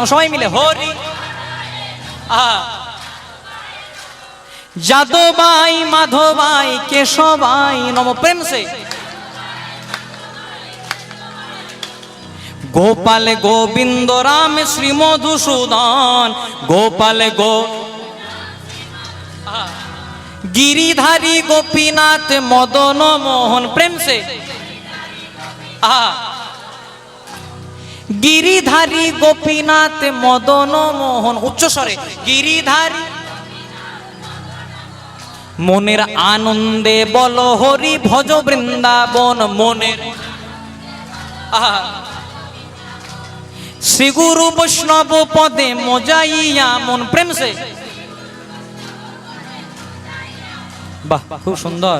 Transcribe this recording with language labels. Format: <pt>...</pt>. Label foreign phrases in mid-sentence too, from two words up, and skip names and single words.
<bn>সবাই মিলে হরি যাদবাই মাধবাই কেশবাই নম।</bn> <hi>प्रेम से गोपाल गोविन्द राम श्री मधुसूदन, गोपाल गिरिधारी गोपीनाथ मदन मोहन। प्रेम से गिरिधारी गोपीनाथ मदन मोहन।</hi> <bn>উচ্চ স্বরে গিরিধারী। মনের আনন্দে বল হরি ভজ বৃন্দাবন। মনের শ্রী গুরু বৈষ্ণব পদে মজাইয়া মন।</bn> <hi>प्रेम से</hi> <bn>বাহ, খুব সুন্দর।</bn>